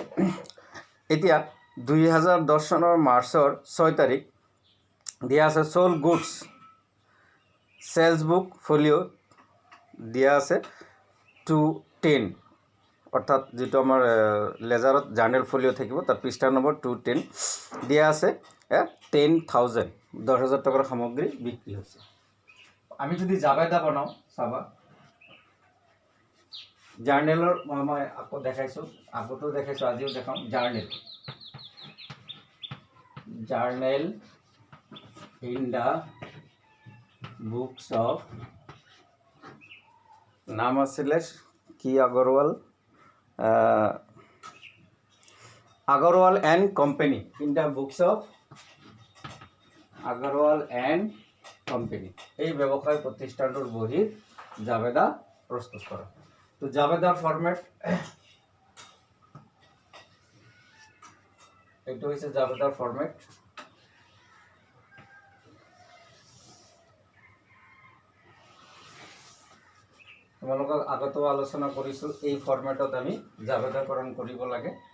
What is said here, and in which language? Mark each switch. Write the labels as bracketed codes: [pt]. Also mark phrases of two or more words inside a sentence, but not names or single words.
[as] এতিয়া 2010 চনৰ মাৰ্চৰ 6 তাৰিখ দিয়া আছে [en] sold goods sales book folio' [as] দিয়া আছে 210, অৰ্থাৎ যিটো আমাৰ লেজাৰত [en] journal folio' [as] থাকিব তাৰ পৃষ্ঠা নম্বৰ 210 দিয়া আছে 10,000 10,000 টকাৰ সামগ্ৰী বিক্ৰী হৈছে। আমি যদি জাবেদা বনাওঁ চাবা জাৰ্নেলৰ মই আকৌ দেখাইছোঁ, আগতেও দেখাইছোঁ, আজিও দেখাম। [en] journal in the books of [as] নাম আছিলে কি আগৰৱাল এণ্ড কোম্পানী। [en] in the books of [as] আগৰৱাল এণ্ড কোম্পানী, এই ব্যৱসায় প্ৰতিষ্ঠানটোৰ বহীত জাবেদা প্ৰস্তুত কৰা। তো জাবেদাৰ ফৰ্মেট এইটো হৈছে জাবেদাৰ ফৰ্মেট। তোমালোকক আগতেও আলোচনা কৰিছোঁ এই ফৰ্মেটত আমি জাবেদাকৰণ কৰিব লাগে।